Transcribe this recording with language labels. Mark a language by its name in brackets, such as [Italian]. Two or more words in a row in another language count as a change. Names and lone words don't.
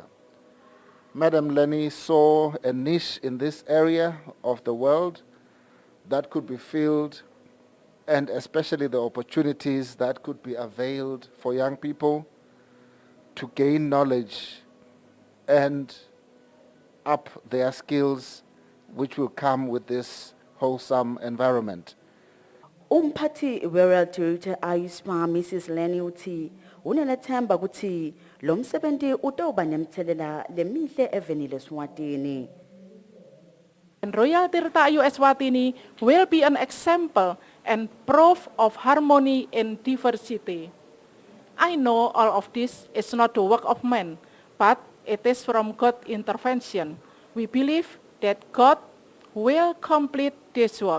[English] Madam Lenny saw a niche in this area of the world that could be filled, and especially the opportunities that could be availed for young people to gain knowledge and up their skills, which will come with this wholesome environment. [Swati] Umphathi we-Royalty Retail Ayuspa Mrs. Lenny uthi unelethemba ukuthi lo msebenzi utawuba nemthelela lemihle evenile Eswatini. [English] And Royalty Retail Eswatini will be an example and proof of harmony and diversity. I know all of this is not the work of man, but it is from God's intervention. We believe that God will complete this work.